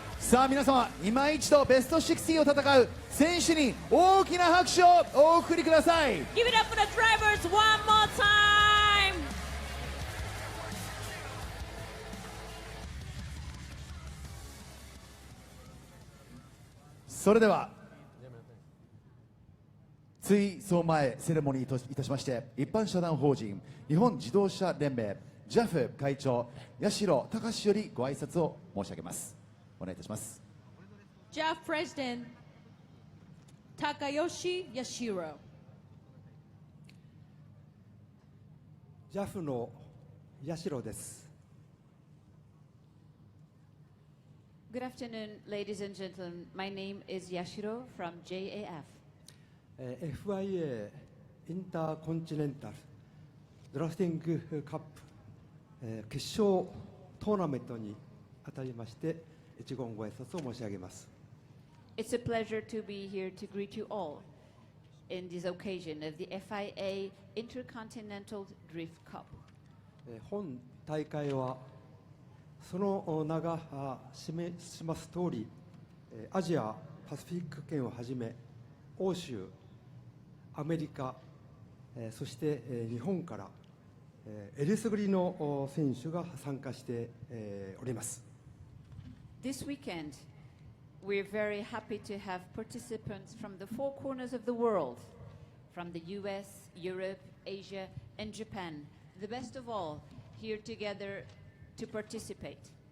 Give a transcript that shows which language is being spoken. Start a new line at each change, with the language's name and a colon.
Japanese: さあ皆様、今一度ベスト16を戦う選手に大きな拍手をお送りください。
English: Give it up for the drivers one more time.
Japanese: それでは追走前セレモニーといたしまして、一般社団法人日本自動車連盟 JAF 会長八代隆よりご挨拶を申し上げます。お願いいたします。
English: JAF President Takayoshi Yashiro.
Japanese: JAF の八代です。
English: Good afternoon, ladies and gentlemen. My name is Yashiro from JAF.
Japanese: FIA インターコンチネンタルドラフティングカップ決勝トーナメントにあたりまして一言ご挨拶を申し上げます。
English: It's a pleasure to be here to greet you all in this occasion of the FIA Intercontinental Drift Cup.
Japanese: 本大会はその名が示します通り、アジアパシフィック圏をはじめ欧州、アメリカ、そして日本からえりすぐりの選手が参加しております。
English: This weekend, we're very happy to have participants from the four corners of the world, from the US, Europe, Asia, and Japan. The best of all, here together to participate.